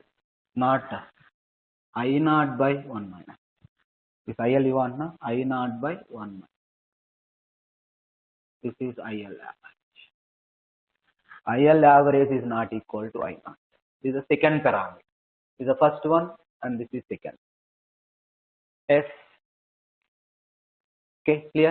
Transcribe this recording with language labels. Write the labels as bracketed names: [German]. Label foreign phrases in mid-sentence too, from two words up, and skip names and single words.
[English] Not I naught by 1 minus. If IL you want, na? I naught by 1 minus. This is IL average. IL average is not equal to I naught. This is the second parameter. This is the first one and this is second. Yes. Okay, clear?